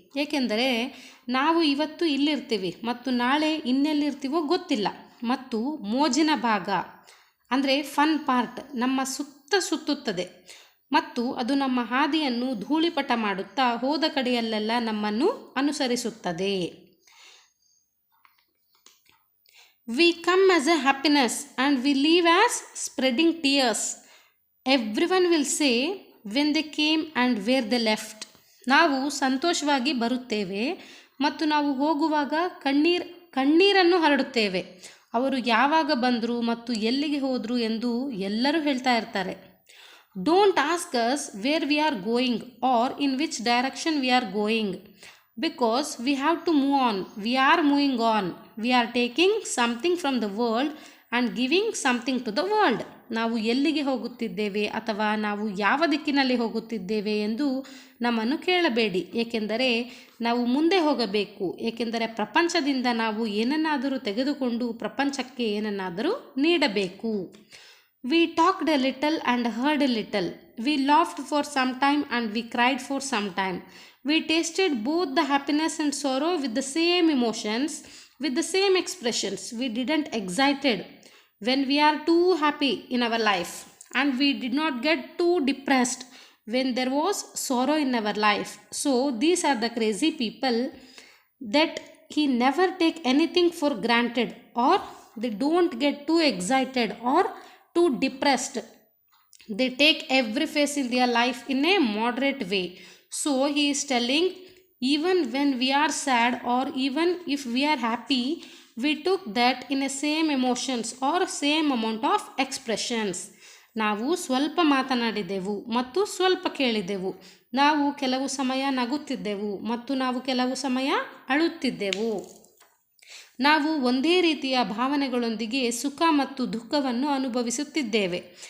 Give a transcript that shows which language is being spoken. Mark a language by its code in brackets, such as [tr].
[kn] ಏಕೆಂದರೆ ನಾವು ಇವತ್ತು ಇಲ್ಲಿರ್ತೀವಿ ಮತ್ತು ನಾಳೆ ಇನ್ನೆಲ್ಲಿರ್ತೀವೋ ಗೊತ್ತಿಲ್ಲ. ಮತ್ತು ಮೋಜಿನ ಭಾಗ ಅಂದರೆ [en] fun part [kn] ನಮ್ಮ ಸುತ್ತುತ್ತದೆ ಮತ್ತು ಅದು ನಮ್ಮ ಹಾದಿಯನ್ನು ಧೂಳಿಪಟ ಮಾಡುತ್ತಾ ಹೋದ ಕಡೆಯಲ್ಲೆಲ್ಲ ನಮ್ಮನ್ನು ಅನುಸರಿಸುತ್ತದೆ. [en] We come as a happiness and we leave as spreading tears. Everyone will say when they came and where they left. [kn] ನಾವು ಸಂತೋಷವಾಗಿ ಬರುತ್ತೇವೆ ಮತ್ತು ನಾವು ಹೋಗುವಾಗ ಕಣ್ಣೀರನ್ನು ಹರಡುತ್ತೇವೆ. ಅವರು ಯಾವಾಗ ಬಂದರು ಮತ್ತು ಎಲ್ಲಿಗೆ ಹೋದರು ಎಂದು ಎಲ್ಲರೂ ಹೇಳ್ತಾ ಇರ್ತಾರೆ. [en] Don't ask us where we are going or in which direction we are going. Because we have to move on. We are moving on. We are taking something from the world and giving something to the world. [kn] ನಾವು ಎಲ್ಲಿಗೆ ಹೋಗುತ್ತಿದ್ದೇವೆ ಅಥವಾ ನಾವು ಯಾವ ದಿಕ್ಕಿನಲ್ಲಿ ಹೋಗುತ್ತಿದ್ದೇವೆ ಎಂದು ನಮ್ಮನ್ನು ಕೇಳಬೇಡಿ. ಏಕೆಂದರೆ ನಾವು ಮುಂದೆ ಹೋಗಬೇಕು. ಏಕೆಂದರೆ ಪ್ರಪಂಚದಿಂದ ನಾವು ಏನನ್ನಾದರೂ ತೆಗೆದುಕೊಂಡು ಪ್ರಪಂಚಕ್ಕೆ ಏನನ್ನಾದರೂ ನೀಡಬೇಕು. [en] We talked a little and heard a little. We laughed for some time and we cried for some time. We tasted both the happiness and sorrow with the same emotions, with the same expressions. We didn't excited when we are too happy in our life, and we did not get too depressed when there was sorrow in our life. So these are the crazy people that he never take anything for granted, or they don't get too excited or too depressed. They take every phase in their life in a moderate way. So he is telling, even when we are sad or even if we are happy, we took that in the same emotions or same amount of expressions. [kn] ನಾವು ಸ್ವಲ್ಪ ಮಾತನಾಡಿದೆವು ಮತ್ತು ಸ್ವಲ್ಪ ಕೇಳಿದೆವು. ನಾವು ಕೆಲವು ಸಮಯ ನಗುತ್ತಿದ್ದೆವು ಮತ್ತು ನಾವು ಕೆಲವು ಸಮಯ ಅಳುತ್ತಿದ್ದೆವು. ನಾವು ಒಂದೇ ರೀತಿಯ ಭಾವನೆಗಳೊಂದಿಗೆ ಸುಖ ಮತ್ತು ದುಃಖವನ್ನು ಅನುಭವಿಸುತ್ತಿದ್ದೇವೆ.